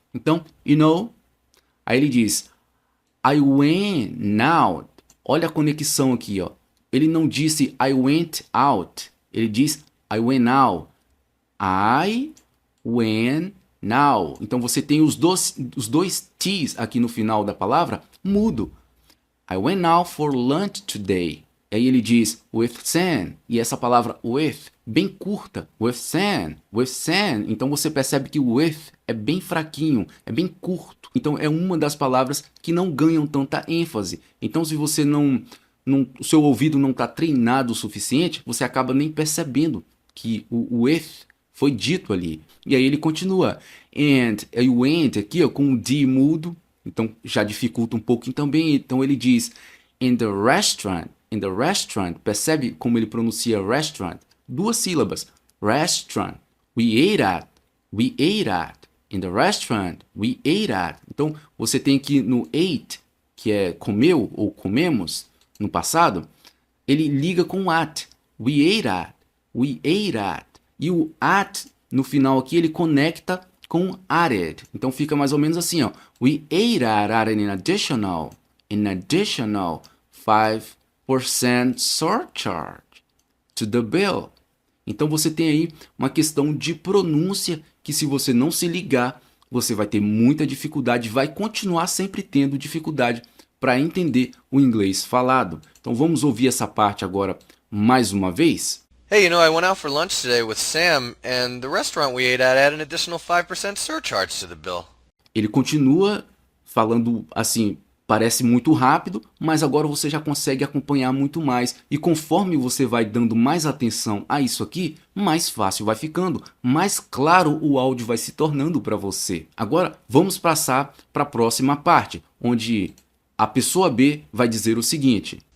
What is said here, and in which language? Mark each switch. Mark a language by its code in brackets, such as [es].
[pt] Então, [en] you know, [pt] aí ele diz [en] I went out. [pt] Olha a conexão aqui, ó. Ele não disse [en] I went out, [pt] ele diz I went out. [en] I went now. [pt] Então você tem os dois T's aqui no final da palavra mudo. [en] I went out for lunch today. [pt] Aí ele diz [en] with Sam. [pt] E essa palavra with, bem curta. [en] With Sam. With Sam. [pt] Então você percebe que o with é bem fraquinho, é bem curto. Então é uma das palavras que não ganham tanta ênfase. Então se você o seu ouvido não está treinado o suficiente, você acaba nem percebendo que o with foi dito ali. E aí ele continua. And aí o and aqui, ó, com o D mudo, então já dificulta um pouco também. Então ele diz [en] in the restaurant. In the restaurant, [pt] percebe como ele pronuncia restaurant? Duas sílabas. [en] Restaurant. We ate at. We ate at. In the restaurant, we ate at. [pt] Então você tem aqui no ate, que é comeu ou comemos no passado, ele liga com at. [en] We ate at. We ate at. [pt] E o at, no final aqui, ele conecta com added. Então fica mais ou menos assim, ó. [en] We ate at added an additional 5% surcharge to the bill. [pt] Então você tem aí uma questão de pronúncia que, se você não se ligar, você vai ter muita dificuldade, vai continuar sempre tendo dificuldade para entender o inglês falado. Então vamos ouvir essa parte agora mais uma vez. [en] Hey, you know, I went out for lunch today with Sam, and the restaurant we ate at had an additional 5% surcharge to the bill. [pt] Ele continua falando assim, parece muito rápido, mas agora você já consegue acompanhar muito mais. E conforme você vai dando mais atenção a isso aqui, mais fácil vai ficando, mais claro o áudio vai se tornando para você. Agora vamos passar para a próxima parte, onde a pessoa B vai dizer o seguinte.